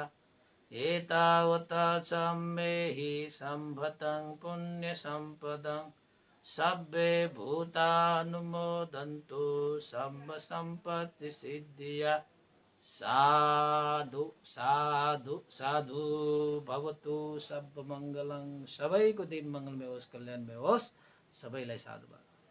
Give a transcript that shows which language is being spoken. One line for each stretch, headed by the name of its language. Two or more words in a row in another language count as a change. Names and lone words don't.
Pali: एतावता सम्मेहि सम्भतं पुण्यसम्पदं सब्बे भूतानुमोदन्तु सम्ब सम्पत्ति सिद्धिया।
Sanskrit: साधु साधु साधु भवतु सर्वमङ्गलं।
Nepali: सबैको दिन मङ्गलमय होस्, कल्याणमय होस्। सबैलाई साधुवाद।